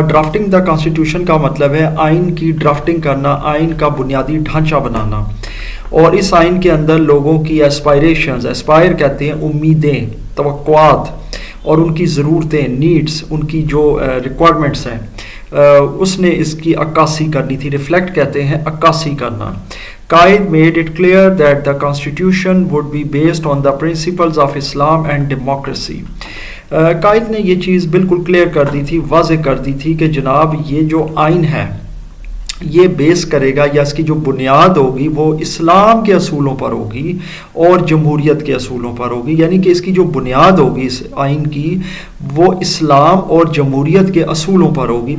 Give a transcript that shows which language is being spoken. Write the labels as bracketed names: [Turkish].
[English] drafting the constitution [Urdu] کا مطلب ہے آئین کی ڈرافٹنگ کرنا، آئین کا بنیادی ڈھانچہ بنانا. اور اس آئین کے اندر لوگوں کی ایسپائریشنز، ایسپائر کہتے ہیں امیدیں، توقعات، اور ان کی ضرورتیں، نیڈس، ان کی جو ریکوائرمنٹس ہیں، اس نے اس کی عکاسی کرنی تھی. ریفلیکٹ کہتے ہیں عکاسی کرنا. [English] Quaid made it clear that the constitution would be based on the principles of Islam and democracy. [Urdu] قائد نے یہ چیز بالکل کلیئر کر دی تھی، واضح کر دی تھی کہ جناب یہ جو آئین ہے یہ بیس کرے گا یا اس کی جو بنیاد ہوگی وہ اسلام کے اصولوں پر ہوگی اور جمہوریت کے اصولوں پر ہوگی. یعنی کہ اس کی جو بنیاد ہوگی اس آئین کی وہ اسلام اور جمہوریت کے اصولوں پر ہوگی.